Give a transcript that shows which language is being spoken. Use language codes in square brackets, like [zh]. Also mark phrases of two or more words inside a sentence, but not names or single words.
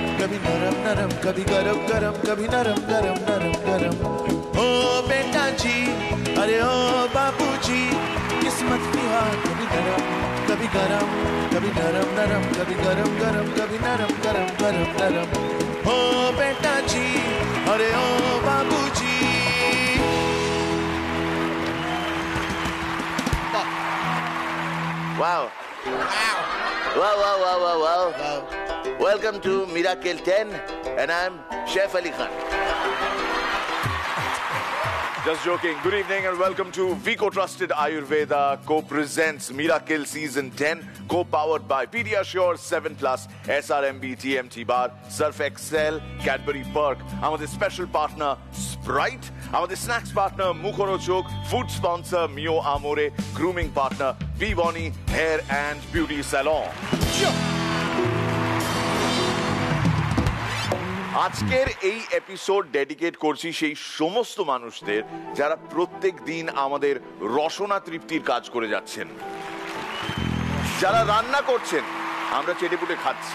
[hi] कभी नरम नरम कभी गरम गरम कभी नरम गरम नरम गरम ओ बेटा जी अरे ओ बाबूजी किस्मत की हार कभी नरम कभी गरम कभी नरम नरम कभी गरम गरम कभी नरम गरम गरम नरम ओ बेटा जी अरे ओ बाबूजी [en] Wow. Wow. Welcome to Miracle 10 and I'm Chef Ali Khan. Just joking. Good evening and welcome to Vico Trusted Ayurveda co-presents Miracle Season 10 co-powered by Pediasure 7 Plus, SRMB, TMT Bar, Surf Excel, Cadbury Perk, our special partner Sprite, our snacks partner Mukhorochok, food sponsor Mio Amore, grooming partner Vivoni Hair and Beauty Salon. [bn] আজকের এই এপিসোড ডেডিকেট করছি সেই সমস্ত মানুষদের যারা প্রত্যেক দিন আমাদের রসনা তৃপ্তির কাজ করে যাচ্ছেন, যারা রান্না করছেন, আমরা চেটেপুটে খাচ্ছি।